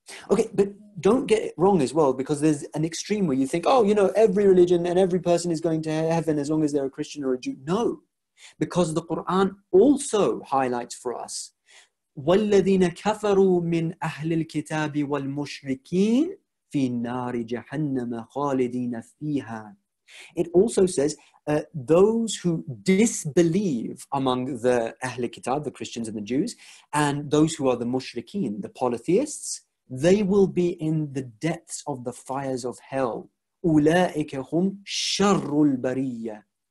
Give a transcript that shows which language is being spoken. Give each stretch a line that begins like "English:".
English: Okay, but don't get it wrong as well, because there's an extreme where you think, oh, you know, every religion and every person is going to heaven as long as they're a Christian or a Jew. No. Because the Quran also highlights for us,
Arabic: وَالَّذِينَ كَفَرُوا مِنْ أَهْلِ الْكِتَابِ وَالْمُشْرِكِينَ فِي نَارِ جَهَنَّمَ خَالِدِينَ فِيهَا.
English: It also says, those who disbelieve among the Ahl Kitab, the Christians and the Jews, and those who are the mushrikeen, the polytheists, they will be in the depths of the fires of hell.
Arabic: أُولَٰئِكَ هُمْ شَرُّ الْبَرِيَّةِ.